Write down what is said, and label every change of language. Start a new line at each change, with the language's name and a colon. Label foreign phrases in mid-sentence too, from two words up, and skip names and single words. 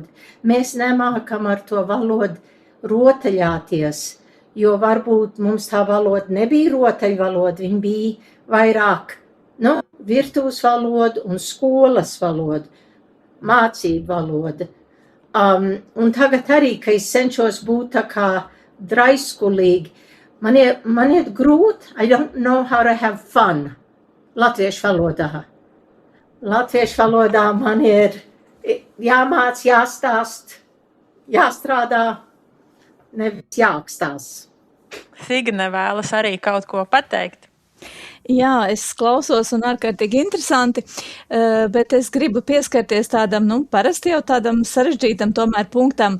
Latvian: Mēs nemākam ar to valodu rotaļāties, jo varbūt mums tā valoda nebija rotaļvaloda, viņa bija vairāk, virtuves valoda un skolas valoda, mācību valoda. Un tagad arī, ka es cenšos būt tā kā draiskulīgi, man ir grūti,
English: I don't know how to have fun
Latvian: latviešu valodā. Latviešu valodā man ir jāmāc, jāstāst, jāstrādā, nevis jākstās. Signe vēlas arī kaut ko pateikt. Jā, es klausos un ārkārtīgi interesanti, bet es gribu pieskarties tādam, parasti jau tādam sarežģītam tomēr punktam.